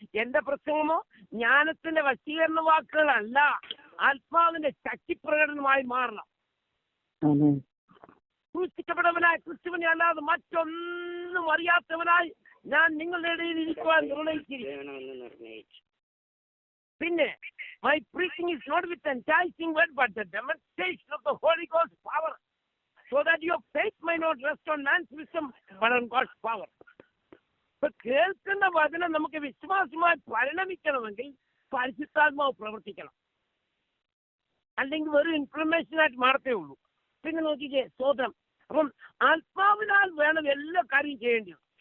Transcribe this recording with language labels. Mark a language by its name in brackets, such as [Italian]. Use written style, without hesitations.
[Malayalam] എന്റെ പ്രസംഗമോ ജ്ഞാനത്തിന്റെ വശീകരണ വാക്കുകളല്ല, ആത്മാവിന്റെ ശക്തി പ്രകടനമായി മാറണം. ക്രൂശിക്കപ്പെട്ടവനായി ക്രിസ്തുവിനെ അല്ലാതെ മറ്റൊന്നും അറിയാത്തവനായി ഞാൻ നിങ്ങളുടെ ഇടയിൽ ഇരിക്കുവാൻ നിർണയിച്ചിരിക്കുന്നു. പിന്നെ [English] my preaching is not with enticing word but the demonstration of the Holy Ghost power, so that your faith may not rest on man's wisdom but on God's power. [Malayalam] ഇപ്പൊ കേൾക്കുന്ന വചനം നമുക്ക് വിശ്വാസമായി പരിണമിക്കണമെങ്കിൽ പരിശുദ്ധാത്മാവ് പ്രവർത്തിക്കണം, അല്ലെങ്കിൽ വെറും ഇൻഫർമേഷനായിട്ട് മാറത്തേ ഉള്ളൂ. പിന്നെ നോക്കിക്കേ, സ്തോത്രം. അപ്പം ആത്മാവിനാൽ വേണം എല്ലാ കാര്യം ചെയ്യേണ്ടത്.